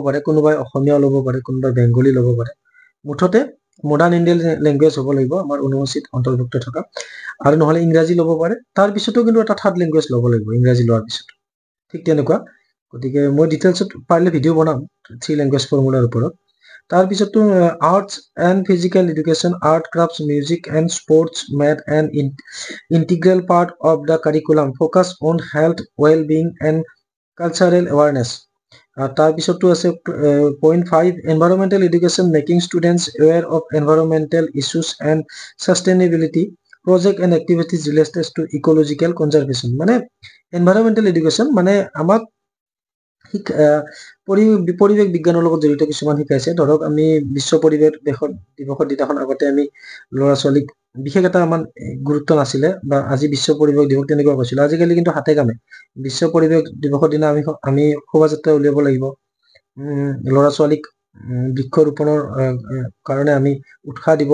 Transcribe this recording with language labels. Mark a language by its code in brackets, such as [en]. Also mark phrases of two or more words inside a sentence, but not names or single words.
[as] পাৰে কোনোবাই অসমীয়া ল'ব পাৰে কোনোবাই বেংগলী ল'ব পাৰে মুঠতে [en] modern Indian language [as] হ'ব লাগিব আমাৰ অনুসূচিত অন্তৰ্ভুক্ত থকা আৰু নহলে ইংৰাজী ল'ব পাৰে তাৰ পিছতো কিন্তু এটা [en] third language [as] ল'ব লাগিব ইংৰাজী লোৱাৰ পিছত ঠিক তেনেকুৱা গতিকে মই ডিটেইলছত পাৰিলে ভিডিও বনাম 3 [en] language formula [as] ওপৰত তাৰ পিছতো [en] arts and physical education art crafts music and sports math and integral part of the curriculum focus on health well-being and cultural awareness [as] তাৰ পিছতো আছে [en] point 5 environmental education making students aware of environmental issues and sustainability project and activities related to ecological conservation মানে environmental education [as] মানে আমাক পৰিৱেশ বিজ্ঞানৰ লগত জড়িত কিছুমান শিকাইছে ধৰক আমি বিশ্ব পৰিৱেশ দিৱসৰ দিনাখন আগতে আমি ল'ৰা ছোৱালীক বিশেষ এটা আমাৰ গুৰুত্ব নাছিলে বা আজি বিশ্ব পৰিৱেশ দিৱস তেনেকুৱা কৈছিল আজিকালি কিন্তু হাতে কামে বিশ্ব পৰিৱেশ দিৱসৰ দিনা আমি শোভাযাত্ৰা উলিয়াব লাগিব ল'ৰা ছোৱালীক বৃক্ষ ৰোপণৰ কাৰণে আমি উৎসাহ দিব